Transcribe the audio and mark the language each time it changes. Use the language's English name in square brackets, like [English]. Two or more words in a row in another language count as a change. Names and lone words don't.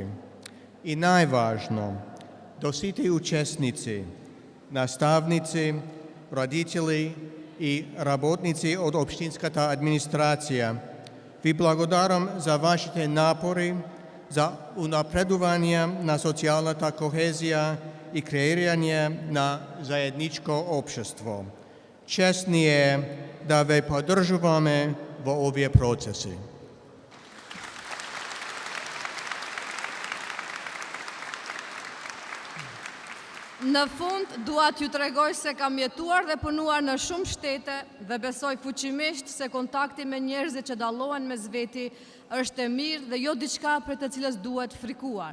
[Macedonian] И најважно, до сите учесници, наставници, родители и работници од општинската администрација, ви благодарам за вашите напори за унапредување на социјалната кохезија и креирање на заедничко општество. Чест ни е да ве поддржуваме во овие процеси. [Albanian] Në fund, dua t'ju tregoj se kam jetuar dhe punuar në shumë shtete dhe besoj fuqimisht se kontakti me njerëzit që dallohen mes veti është e mirë dhe jo diçka për të cilës duhet frikuar.